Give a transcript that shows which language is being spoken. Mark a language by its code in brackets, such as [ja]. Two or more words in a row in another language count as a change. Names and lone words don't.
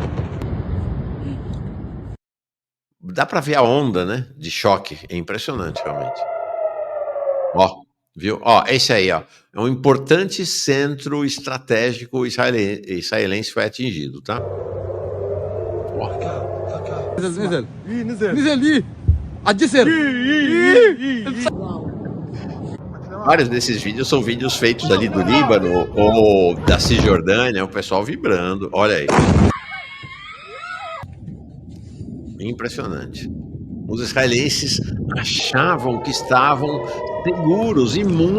[pt] Dá para ver a onda, né, de choque. É impressionante, realmente. Ó, viu? Ó, esse aí, ó. É um importante centro estratégico israelense foi atingido, tá? Ó. [ar] نزل نزل عالجسر. [pt] Vários desses vídeos são vídeos feitos ali do Líbano ou da Cisjordânia, o pessoal vibrando. Olha aí. Impressionante. Os israelenses achavam que estavam seguros, imunes.